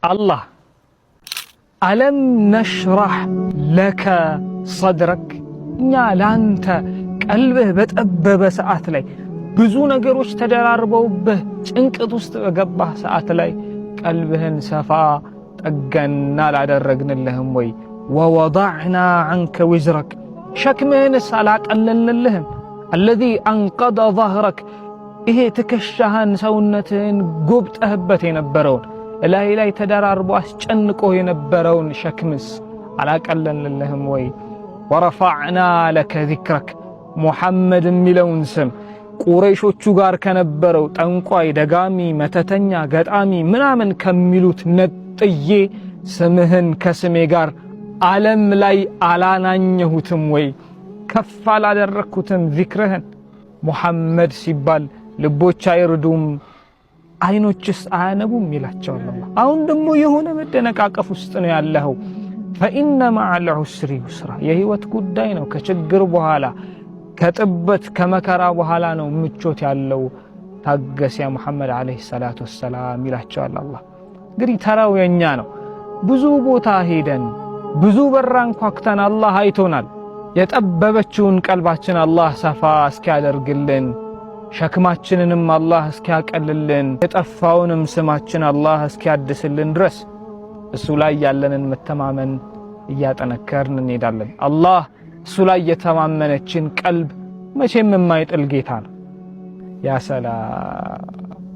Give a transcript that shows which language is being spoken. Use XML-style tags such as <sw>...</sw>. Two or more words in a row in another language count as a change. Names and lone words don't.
<ar>الله ألم نشرح لك صدرك يا لانت قلبه بتأبب ساعات لي</ar> <am>ብዙ ነገሮች ተደራርበውብህ ጭንቀት ውስጥ በገባህ ሰዓት ላይ ቀልብህን ሰፋ ጠገና ላደረግንልህም ወይ</am> <ar>ووضعنا عنك وزرك</ar> <am>ሸክምህን ሳላቀለልልህም</am> <ar>الذي انقض ظهرك</ar> <am>ይሄ ትከሻህን ሰውነትህን ጎብጠህበት የነበረውን ላይ ተደራርቦ አስጨንቆ የነበረውን ሸክምስ አላቀለልልህም ወይ</am> <ar>ورفعنا لك ذكرك</ar> <am>محمد የሚለውን ስም ቁረይሾቹ ጋር ከነበረው ጠንቋይ ደጋሚ መተተኛ ገጣሚ ምናምን ከሚሉት ነጥዬ ስምህን ከስሜ ጋር ዓለም ላይ አላናኘሁትም ወይ ከፍ አላደረኩትም ዚክርህን ሙሐመድ ሲባል ልቦች አይርዱም አይኖችስ አያነቡም ይላቸዋል አላህ አሁን ደግሞ የሆነ መደነቃቀፍ ውስጥ ነው ያለው فإن</am> <ar>مع العسر يسرا</ar> <am>የህይወት ጉዳይ ነው ከችግር በኋላ ከጥበት ከመከራ በኋላ ነው ምቾት ያለው ታገስ ያ መሐመድ</am> <ar>عليه الصلاة والسلام</ar> <am>ይላቸዋል አላህ እንግዲህ ተራው የኛ ነው ብዙ ቦታ ሄደን ብዙ በራን ኳክተን አላህ አይቶናል የጠበበችውን ቀልባችን አላህ ሰፋ እስኪያደርግልን ሸክማችንንም አላህ እስኪያቀልልን የጠፋውንም ስማችን አላህ እስኪያድስልን ድረስ እሱ ላይ ያለንን መተማመን እያጠነከርን እንሄዳለን አላህ እሱ ላይ የተማመነችን ቀልብ መቼም የማይጥል ጌታ ነው ያ ሰላም</am>